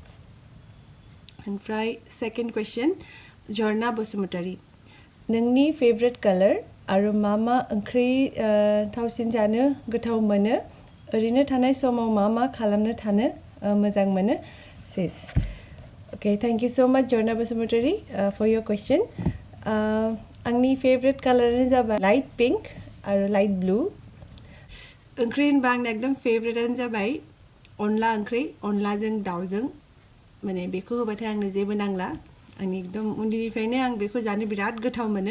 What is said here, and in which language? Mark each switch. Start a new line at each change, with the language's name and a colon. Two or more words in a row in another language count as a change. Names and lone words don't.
Bodo: ओमफ्राय सेकेन्ड कुइसन झरना बसुमतारी. नोंनि फेभरेट कालार आरो मा ओंख्रि थावसिन जानो गोथाव मोनो? ओरैनो थानाय समाव मा खालामनो थानो मोजां मोनो? सेस.
English: Okay, thank you so much Jorna Basumutari for your question.
Bodo: आंनि फेभरेट कालारानो जाबाय लाइट पिंक आरो लाइट ब्लू. ओंख्रि होनबा आंना एकदम फेभरेटानो जाबाय अनला ओंख्रि, अनलाजों दाउजों. माने बेखौ होबाथाय आंनो जेबो नांला. आंनि एकदम उन्दैनिफ्रायनो आं बेखौ जानो बिराद गोथाव मोनो.